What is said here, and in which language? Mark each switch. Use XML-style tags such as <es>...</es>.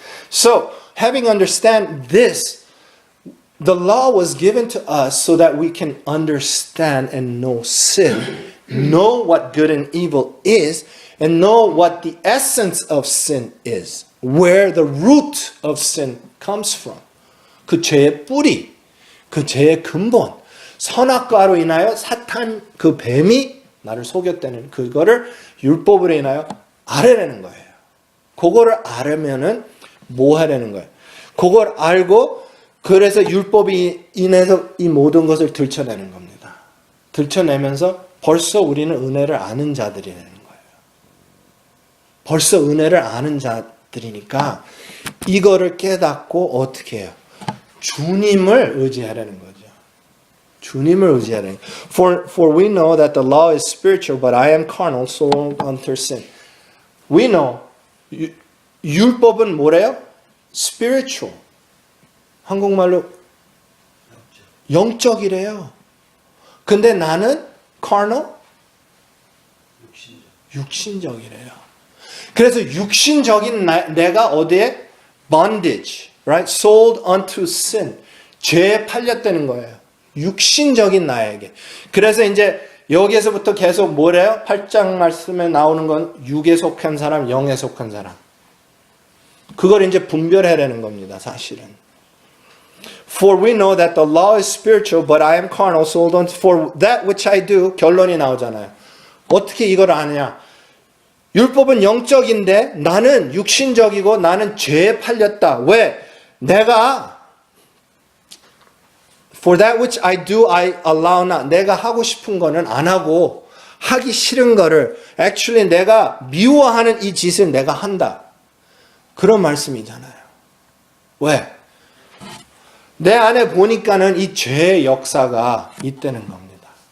<en>So, having understand this, the law was given to us so that we can understand and know sin, know what good and evil is, and know what the essence of sin is, where the root of sin comes from.</en> <ko>그 죄의 뿌리, 그 죄의 근본. 선악과로 인하여 사탄 그 뱀이 나를 속였다는 그거를 율법으로 인하여 알아내는 거예요. 그거를 알으면은 뭐 하려는 거예요? 그걸 알고 그래서 율법이 인해서 이 모든 것을 들춰내는 겁니다. 들춰내면서 벌써 우리는 은혜를 아는 자들이라는 거예요. 벌써 은혜를 아는 자들이니까 이거를 깨닫고 어떻게 해요? 주님을 의지하라는 거죠. 주님을 의지하라는 거예요.</ko> <en>For we know that the law is spiritual, but I am carnal, sold unto sin. We know.</en> <ko>율법은 뭐래요?</ko> <en>Spiritual.</en> <ko>한국말로 영적이래요. 근데 나는 carnal? 육신적이래요. 그래서 육신적인 내가 어디에?</ko> <en>Bondage, right? Sold unto sin.</en> <ko>죄에 팔렸다는 거예요. 육신적인 나에게. 그래서 이제 여기에서부터 계속 뭐래요? 8장 말씀에 나오는 건 육에 속한 사람, 영에 속한 사람. 그걸 이제 분별해내는 겁니다, 사실은.</ko> <en>For we know that the law is spiritual, but I am carnal, sold unto for that which I do.</en> <ko>결론이 나오잖아요. 어떻게 이걸 아느냐? 율법은 영적인데 나는 육신적이고 나는 죄에 팔렸다. 왜?</ko> <en>내가 For that which I do, I allow not.</en> <ko>내가 하고 싶은 거는 안 하고 하기 싫은 거를 actually 내가 미워하는 이 짓을 내가 한다. 그런 말씀이잖아요. 왜? 내 안에 보니까는 이 죄의 역사가 있다는 겁니다.</ko>